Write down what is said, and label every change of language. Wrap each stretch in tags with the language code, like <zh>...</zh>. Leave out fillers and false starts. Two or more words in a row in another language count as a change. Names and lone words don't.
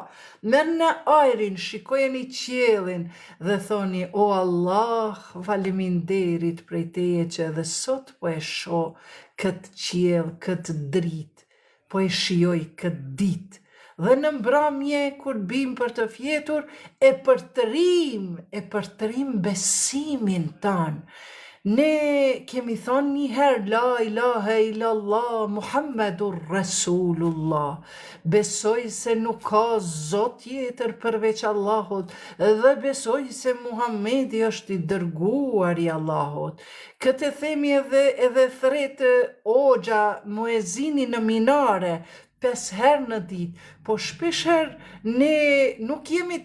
<sq>Merrni ajrin, shikojeni qiellin dhe thoni, o Allah, faleminderit prej teje që edhe sot po e shoh këtë qiell, këtë dritë, po e shijoj këtë ditë. Dhe në mbrëmje, kur bim për të fjetur, e përtërim besimin tanë. Ne kemi thonë një herë,</sq> <ar>لا إله إلا الله محمد رسول الله.</ar> <sq>Besoj se nuk ka Zot tjetër përveç Allahut, dhe besoj se Muhamedi është i dërguar i Allahut. Këtë themi edhe thretë Hoxha muezini në minare, 5 herë në ditë, po shpeshherë ne nuk jemi të</sq>